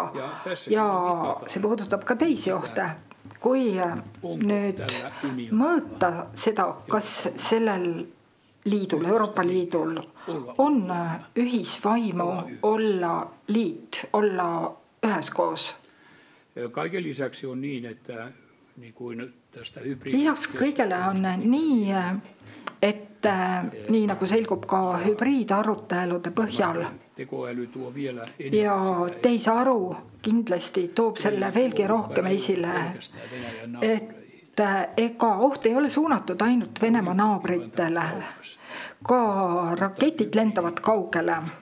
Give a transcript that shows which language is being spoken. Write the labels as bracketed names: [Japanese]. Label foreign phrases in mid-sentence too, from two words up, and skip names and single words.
[Estonian] Ja see puudutab ka teisi ohte. Kui nüüd mõõta seda, kas sellel liidul, Euroopa Liidul on ühisvaimu olla liit, olla üheskoos. [Finnish] Kaiken lisäksi on niin, että niin kuin tästä [Estonian] lisaks kõigele on nii, et nii nagu selgub ka hübriidarutelude põhjal ja tehisaru kindlasti toob selle veelgi rohkem esile, et ega oht ei ole suunatud ainult Venemaa naabritele, ka raketid lendavad kaugele.